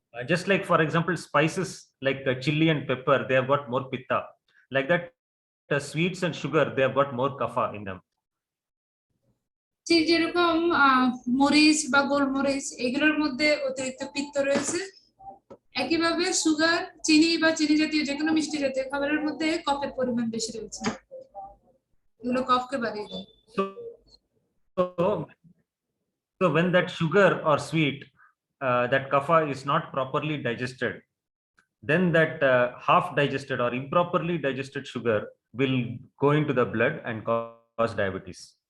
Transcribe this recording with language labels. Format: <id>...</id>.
<en>Just like for example, spices like chili and pepper, they have got more pitta. Like that, sweets and sugar, they have got more kapha in them.</en> <bn>ঠিক যেরকম মরিচ বা গোলমরিচ এগুলোর মধ্যে অতিরিক্ত পিত্ত রয়েছে, একইভাবে সুগার, চিনি বা চিনি জাতীয় যে কোনো মিষ্টি জাতীয় খাবারের মধ্যে কফের পরিমাণ বেশি রয়েছে, এগুলো কফকে বাড়িয়ে দেয়।</bn> <en>So when that sugar or sweet, that kapha is not properly digested, then that half digested or improperly digested sugar will go into the blood and cause diabetes.</en>